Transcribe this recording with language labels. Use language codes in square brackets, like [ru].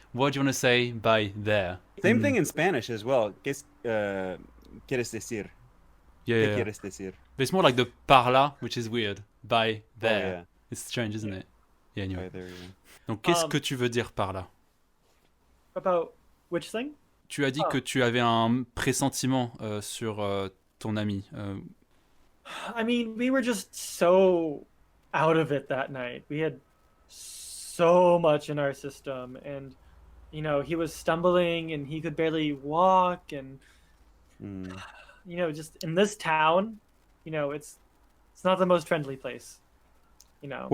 [en] What do you want to say by there? Same thing in Spanish as well. [es] ¿Qué quieres decir? [en] Yeah. [es] ¿Qué quieres decir? [en] But it's more like the [fr] par là, [en] which is weird. By there. Oh, yeah. It's strange, isn't it? Yeah, anyway. Right there, yeah. [fr] Donc, qu'est-ce que tu veux dire par là? [en] About which thing? [fr] Tu as dit que tu avais un pressentiment sur ton ami. [en] I mean, we were just so out of it that night. We had so much in our system, and you know, he was stumbling and he could barely walk, and you know, just in this town, you know, it's not the most friendly place, you know.